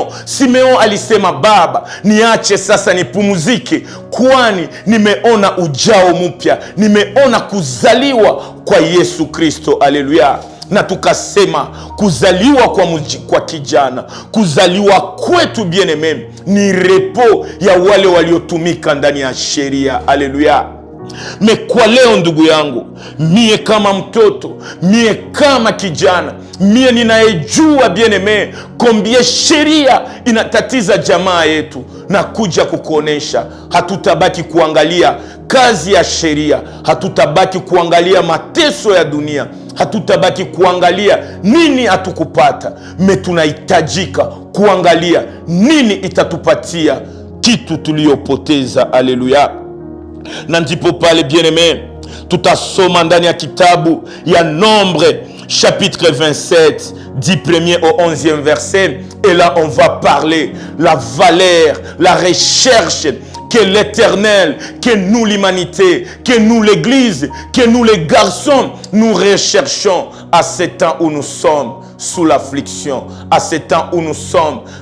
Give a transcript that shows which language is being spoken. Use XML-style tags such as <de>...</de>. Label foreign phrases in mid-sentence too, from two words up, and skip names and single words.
<sw>Simeon alisema, Baba, niache sasa nipumzike, kwani nimeona ujao mpya, nimeona kuzaliwa kwa Yesu Kristo. Haleluya. na tukasema kuzaliwa kwa kijana, kuzaliwa kwetu bien-aimé ni repo ya wale waliotumika ndani ya sheria. Haleluya. Me kwa leo ndugu yangu, mie kama mtoto, mie kama kijana, mie ninayejua bien-aimé kombie sheria inatatiza jamaa yetu, na kuja kukuonesha hatutabaki kuangalia kazi ya sheria, hatutabaki kuangalia mateso ya dunia, hatutabaki kuangalia nini hatukupata, me tunahitajika kuangalia nini itatupatia kitu tuliyopoteza. Haleluya. Na ndipo pale bien-aimé tutasoma ndani ya kitabu ya</sw> <fr>Nombre chapitre 27 du 1er au 11e verset, et là on va parler la valeur, la recherche que l'Éternel, que nous l'humanité, que nous l'Église, que nous les garçons, nous recherchons à ce temps où nous sommes sous l'affliction, à ce temps où nous sommes</fr>